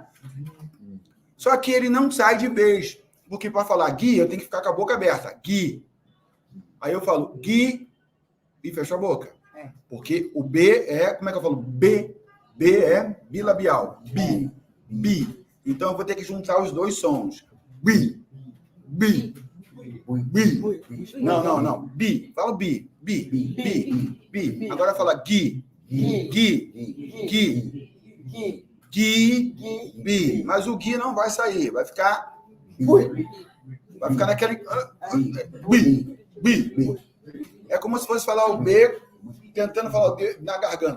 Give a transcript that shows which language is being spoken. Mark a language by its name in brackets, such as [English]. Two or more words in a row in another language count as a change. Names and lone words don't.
[Portuguese] Só que ele não sai de vez. Porque para falar gui, eu tenho que ficar com a boca aberta. Gui. Aí eu falo gui e fecho a boca. Porque o B é... Como é que eu falo? B. B é bilabial. Bi. Bi. Então eu vou ter que juntar os dois sons. Bi. Bi. Bi. Não. Bi. Fala bi. Bi. Agora fala gui. Gui. Bi. Mas o gui não vai sair. Vai ficar naquele... Bi. É como se fosse falar o B tentando falar o D na garganta.